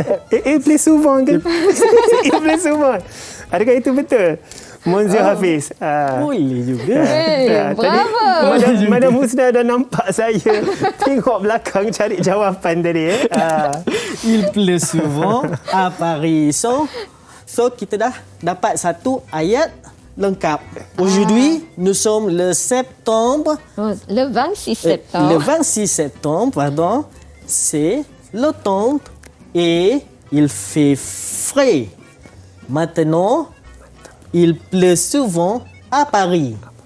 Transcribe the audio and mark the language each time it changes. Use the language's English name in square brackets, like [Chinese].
[French] Il pleut souvent kan? Il pleut souvent. [Malay] Adakah itu betul? [French] Monsieur Hafiz. [Malay] Boleh juga. Bravo. Madam Husna dah nampak saya tengok belakang cari jawapan tadi. [French] Il pleut souvent à Paris. [Malay] So kita dah dapat satu ayat lengkap. [French] Aujourd'hui, nous sommes le septembre. Le 26 Le septembre. 26 septembre, pardon, c'est l'automne et il fait frais. Maintenant, il pleut souvent à Paris.